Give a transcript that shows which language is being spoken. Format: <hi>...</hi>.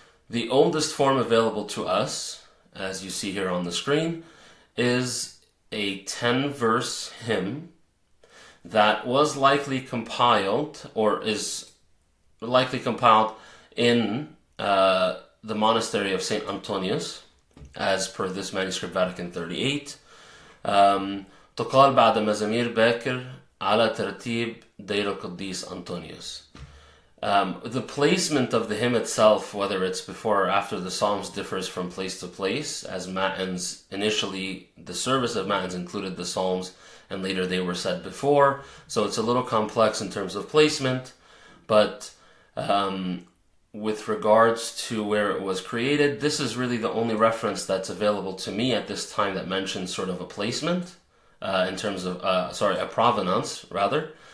<en>The oldest form available to us, as you see here on the screen, is a 10-verse hymn that was likely compiled, or is likely compiled in the monastery of St. Antonius, as per this manuscript, Vatican 38.</en> <ar>تقال بعد مزامير باكر على ترتيب دير القديس أنطونيوس.</ar> <en>The placement of the hymn itself, whether it's before or after the Psalms, differs from place to place, as Matins, initially the service of Matins included the Psalms, and later they were said before, so it's a little complex in terms of placement, but with regards to where it was created, this is really the only reference that's available to me at this time that mentions sort of a placement, in terms of, a provenance, rather.</en>